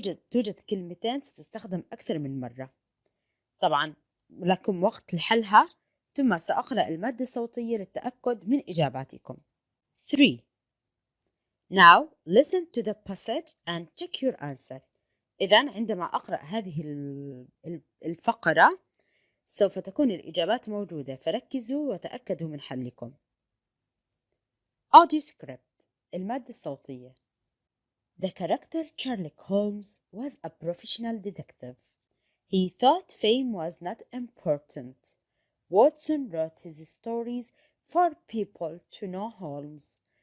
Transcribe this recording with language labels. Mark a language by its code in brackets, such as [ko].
[ar] توجد كلمتين ستستخدم أكثر من مرة. طبعا لكم وقت لحلها، ثم سأقرأ المادة الصوتية للتأكد من إجاباتكم. [en] 3. Now listen to the passage and check your answer. [ar] إذن عندما أقرأ هذه الفقرة سوف تكون الإجابات موجودة، فركزوا وتأكدوا من حلكم. [en] Audio script [ar] المادة الصوتية. [en] The character Sherlock Holmes was a professional detective. He thought fame was not important. Watson wrote his stories for people to know Holmes.